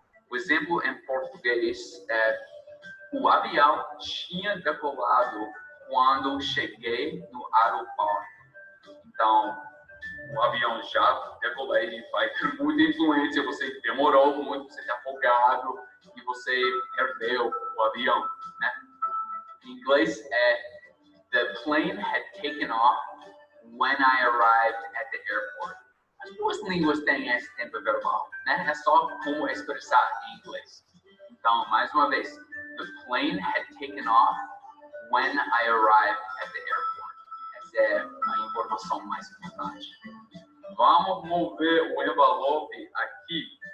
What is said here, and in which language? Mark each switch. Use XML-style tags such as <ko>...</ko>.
<pt>O exemplo em português é: o avião tinha decolado quando cheguei no aeroporto. Então, o avião já decolei, vai ter muita influência, você demorou muito, você está afogado e você perdeu o avião, né?</pt> <en>Em inglês é: the plane had taken off when I arrived at the airport.</en> <pt>As duas línguas têm esse tempo verbal, né? É só como expressar em inglês. Então, mais uma vez,</pt> <en>the plane had taken off when I arrived at the airport.</en> <pt>Essa é a informação mais importante. Vamos mover o envelope aqui.</pt>